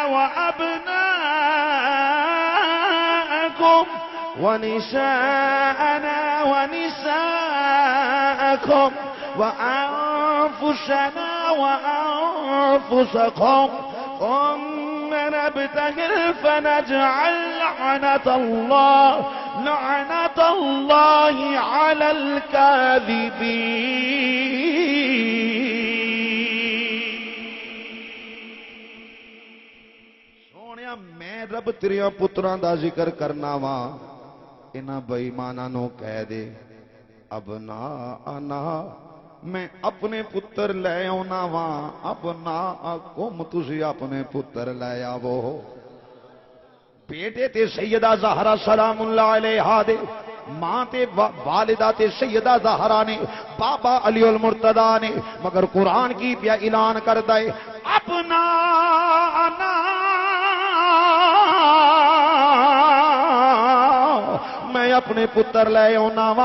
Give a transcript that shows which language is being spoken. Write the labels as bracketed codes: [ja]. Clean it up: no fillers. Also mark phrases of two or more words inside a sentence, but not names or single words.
[ar] وأبناءكم ونساءنا ونساءكم وأنفسنا وأنفسكم ثم نبتهل فنجعل لعنة الله على الكاذبين. [pa] سونیا میں رب تیریاں پتراں دا ذکر کرنا وا, انہاں بے ایماناں نو کہہ دے ابناءنا میں اپنے پتر لے آنا وا. ابناءکم تسی اپنے پتر لے آو. بیٹے تے سیدہ زہرا [ar] سلام اللہ علیہا [pa] دے, ماں تے والدہ تے سیدہ زہرا نے, بابا علی المرتضیٰ نے, مگر قرآن کی پیا اعلان کر دے ابناءنا میں اپنے پتر لے آنا وا.